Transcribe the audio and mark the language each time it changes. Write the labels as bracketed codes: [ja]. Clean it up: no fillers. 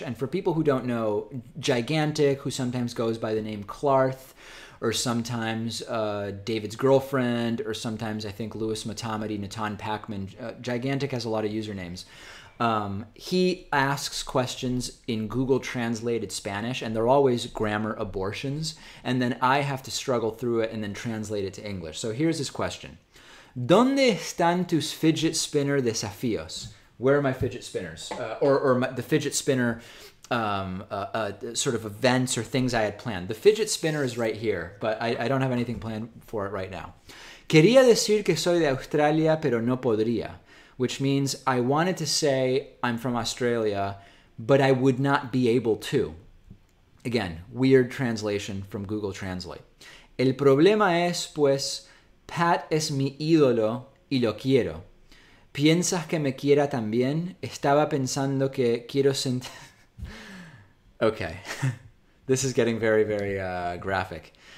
[en] And for people who don't know, Gigantic, who sometimes goes by the name Clarth, or sometimes David's girlfriend, or sometimes I think Louis Matamati, Natan Pacman. Gigantic has a lot of usernames. He asks questions in Google Translated Spanish, and they're always grammar abortions. And then I have to struggle through it and then translate it to English. So here's his question. [es] ¿Dónde están tus fidget spinner desafíos? [en] Where are my fidget spinners? The fidget spinner sort of events or things I had planned. The fidget spinner is right here, but I don't have anything planned for it right now. [es] Quería decir que soy de Australia, pero no podría, [en] which means I wanted to say I'm from Australia, but I would not be able to. Again, weird translation from Google Translate. [es] El problema es, pues, Pat es mi ídolo y lo quiero. ¿Piensas que me quiera también? Estaba pensando que quiero sentir... [en] Okay, this is getting very, very graphic.